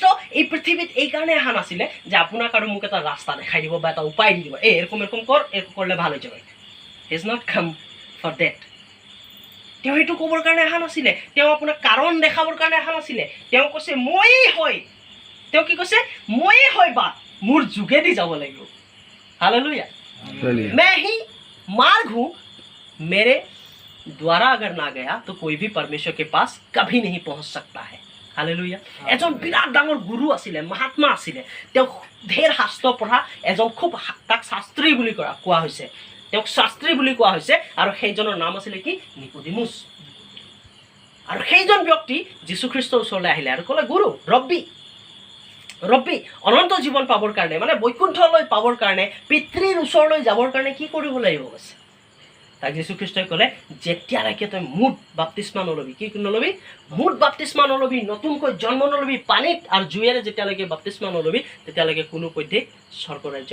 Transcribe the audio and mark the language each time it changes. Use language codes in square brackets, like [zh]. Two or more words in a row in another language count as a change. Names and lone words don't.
[as] এই পৃথিৱীত এই কাৰণে অহা নাছিলে যে আপোনাক আৰু মোক এটা ৰাস্তা দেখাই দিব বা এটা উপায় দি দিব এরকম এরকম কৰ এরকম করলে ভাল হৈ যাবে [en] he is not come for that [as] তেওঁ এইটো ক'বৰ কাৰণে অহা নাছিলে তেওঁ আপোনাক কাৰণ দেখাবৰ কাৰণে অহা নাছিলে তেওঁ কৈছে ময়েই হয় তেওঁ কি কৈছে ময়েই হয় বাট মোৰ যোগেদি যাব লাগিব [hi] हालेलुया मैं ही मार्ग हूँ मेरे द्वारा अगर ना गया तो कोई भी परमेश्वर के पास कभी नहीं पहुँच सकता है हालेलुया [as] এজন বিৰাট ডাঙৰ গুৰু आছিলে महात्मा आছিলে তেওঁ ঢেৰ শাস্ত্ৰ পঢ়া এজন খুব তাক শাস্ত্ৰী বুলি কোৱা হৈছে তেওঁক শাস্ত্ৰী বুলি কোৱা হৈছে আৰু সেইজনৰ নাম আছিলে কি নিকোডিমুছ আৰু সেইজন ব্যক্তি যীশুখ্ৰীষ্টৰ ওচৰলৈ আহিলে আৰু ক'লে গুৰু ৰব্বি অনন্ত জীৱন পাবৰ কাৰণে মানে বৈকুণ্ঠলৈ পাবৰ কাৰণে পিতৃৰ ওচৰলৈ যাবৰ কাৰণে কি কৰিব লাগিব কৈছে তাক যীশুখ্ৰীষ্টই ক'লে যেতিয়ালৈকে তই মুঠ বাপ্তিস্মা নলবি কি নলবি মুঠ বাপ্তিস্মা নলবি নতুনকৈ জন্ম নলবি পানীত আৰু জুইৰে যেতিয়ালৈকে বাপ্তিস্মা নলবি তেতিয়ালৈকে কোনো পধ্যেই স্বৰ্গ ৰাজ্য